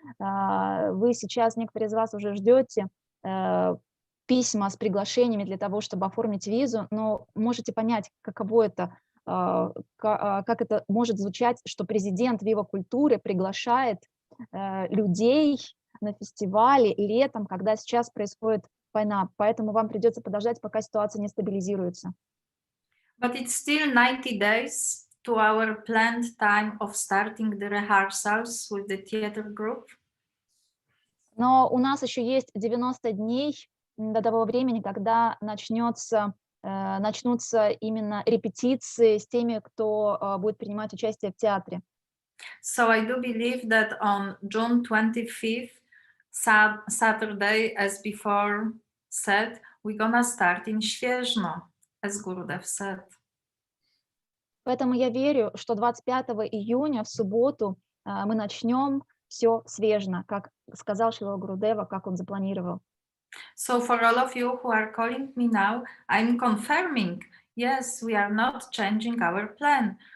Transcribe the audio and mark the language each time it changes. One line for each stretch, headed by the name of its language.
Russian: Вы сейчас, некоторые из вас уже ждете письма с приглашениями для того, чтобы оформить визу, но можете понять, каково это, как это может звучать, что президент Вива Культуры приглашает людей на фестивале летом, когда сейчас происходит война. Поэтому вам придется подождать, пока ситуация не стабилизируется.
English: But it's still 90 days to our planned time of starting the rehearsals with the theater group.
Russian: Но у нас еще есть 90 дней до того времени, когда начнутся именно репетиции с теми, кто будет принимать участие в театре.
English: So I do believe that on June 25th, Saturday, as before said, we're gonna start in Świeżno, as Gurudev said.
Russian: Поэтому я верю, что 25 июня в субботу мы начнем все свежно, как сказал Шрила Гурудева, как он запланировал.
English: So for all of you who are calling me now, I'm confirming, yes, we are not changing our plan.